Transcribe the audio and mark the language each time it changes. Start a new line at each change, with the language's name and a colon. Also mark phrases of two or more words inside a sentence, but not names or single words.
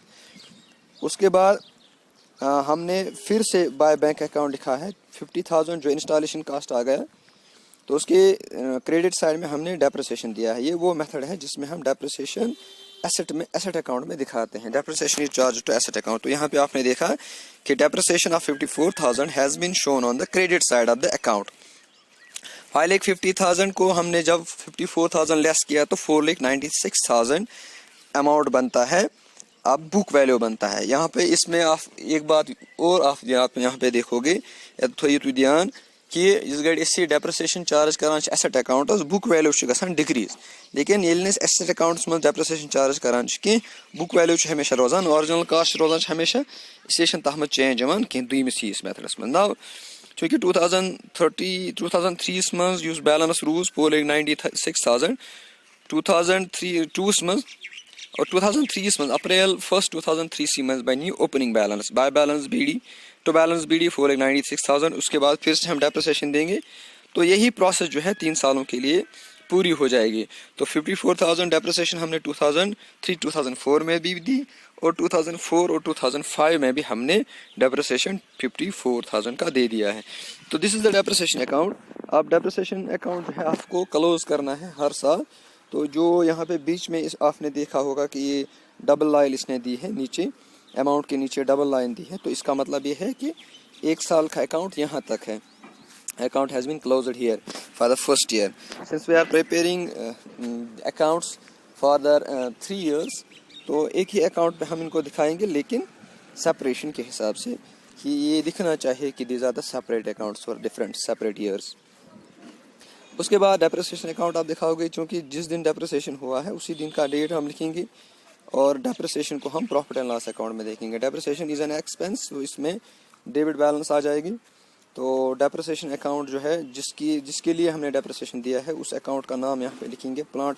Hindi: उसके बाद हमने फिर से
English: by bank account
Hindi: लिखा है 50,000 जो
English: installation cost
Hindi: आ गया। तो उसके
English: credit side
Hindi: में हमने डेप्रिसिएशन दिया है। ये वो मेथड है जिसमें हम
English: depreciation asset account
Hindi: में दिखाते हैं।
English: depreciation is charge to asset account. तो यहाँ पे आपने देखा कि depreciation of 54,000 has been shown on the credit side of the account.
Hindi: 5,50,000 को हमने जब 54,000 लेस किया तो 4,96,000 अमाउंट बनता है, अब
English: book value
Hindi: बनता है। यहाँ पे इसमें आप एक बात और आप यहाँ पे देखोगे थोड़ी ध्यान
Kashmiri: कि इस गई इसी
English: depreciation charge
Kashmiri: करान
English: asset account book value
Kashmiri: गसान डिक्रीज, लेकिन एसेट अकाउंट्स में
English: depreciation charge
Kashmiri: करान कह
English: book value
Kashmiri: हमेशा रोजान
English: original cost
Kashmiri: रोजान हमेशा, इसलिए तथ मज चेंज कह दुमिस यीस मेथडस में। नाउ चूँकि 2003 मज बैलेंस रूज 4,96,000 2003 मज और 2003 मज अप्रैल 1 2003 मज बनी
English: opening balance by balance b/d to balance b/d
Kashmiri: टू बैलेंस बीडी 4,96,000।
Hindi: उसके बाद फिर से हम डेप्रिसिएशन देंगे तो यही प्रोसेस जो है 3 सालों के लिए पूरी हो जाएगी। तो 54,000 डेप्रिसिएशन हमने 2003-2004 में भी दी और 2004 और 2005 में भी हमने डेप्रिसिएशन 54,000 का दे दिया है। तो
English: this is the depreciation account.
Hindi: अब
English: depreciation account
Hindi: जो है आपको क्लोज करना है हर साल। तो जो यहाँ पे बीच में आपने देखा होगा कि ये
English: double line
Hindi: इसने दी है नीचे, अमाउंट के नीचे
English: double line
Hindi: दी है, तो इसका मतलब ये है कि 1 साल का अकाउंट यहाँ तक है।
English: Account has been closed here for the first year. Since we are preparing accounts for the 3 years,
Hindi: तो एक ही अकाउंट पे हम इनको दिखाएंगे लेकिन सेपरेशन के हिसाब से कि ये दिखना चाहिए कि
English: these are the separate accounts for different separate years.
Hindi: उसके बाद
English: depreciation account
Hindi: आप दिखाओगे, क्योंकि जिस दिन डेप्रिसिएशन हुआ है उसी दिन का डेट हम लिखेंगे और डेप्रिसिएशन को हम
English: profit and loss account
Hindi: में देखेंगे।
English: depreciation is an expense,
Hindi: तो इसमें
English: debit balance
Hindi: आ जाएगी। तो
English: depreciation account
Hindi: जो है जिसके लिए हमने डेप्रिसिएशन दिया है उस अकाउंट का नाम यहाँ पे लिखेंगे प्लांट।